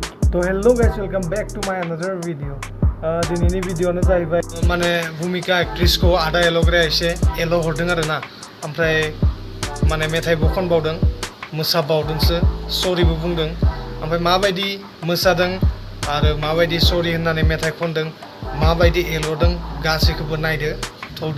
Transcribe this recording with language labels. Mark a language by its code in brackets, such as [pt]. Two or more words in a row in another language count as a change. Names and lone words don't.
[en] hello guys, welcome back to my another video. [brx] दिनैनि भिडिअ'आनो जाहैबाय माने भूमिका एक्ट्रेसखौ आदा एल'ग्राया एसे एल' हरदों आरो ना ओमफ्राय माने मेथाइबो खनबावदों मोसाबावदोंसो सरिबो बुंदों ओमफ्राय माबायदि मोसादों आरो माबायदि सरि होननानै मेथाइ खनदों माबायदि एल'दों गासैखौबो नायदो थौदो